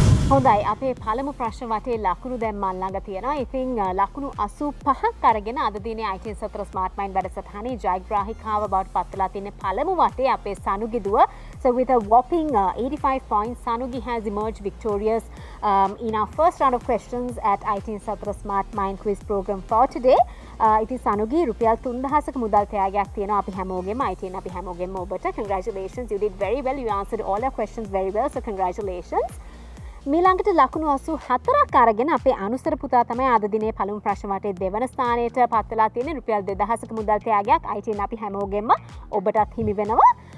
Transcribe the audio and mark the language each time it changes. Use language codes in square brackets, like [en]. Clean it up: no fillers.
[si] හොඳයි අපේ පළමු ප්‍රශ්න වටේ ලකුණු දැන් මන් ළඟ තියෙනවා. ඉතින් ලකුණු 85ක් අරගෙන අද දිනේ ITN සතර ස්මාර්ට් මයින්ඩ් වැඩසටහනේ ජයග්‍රාහිකාව බවට පත් වෙලා තියෙන පළමු වටේ අපේ සනුගි දුව. [en] So with a whopping 85 points, Sanugi has emerged victorious in our first round of questions at ITN Satra Smart Mind Quiz program for today. [si] ඉතින් සනුගේ රුපියල් 3000ක මුදල් තෑගයක් තියෙනවා අපි හැමෝගෙම ITN අපි හැමෝගෙම ඔබට [en] congratulations you did very well you answered all your questions very well so congratulations [si] මීළඟට ලකුණු 84ක් අරගෙන අපේ අනුසර පුතා තමයි අද දිනේ පළමු ප්‍රශ්න වටේ දෙවන ස්ථානයට පත් වෙලා තියෙන්නේ රුපියල් 2000ක මුදල් තෑගයක් ITN අපි හැමෝගෙම ඔබටත් හිමි වෙනවා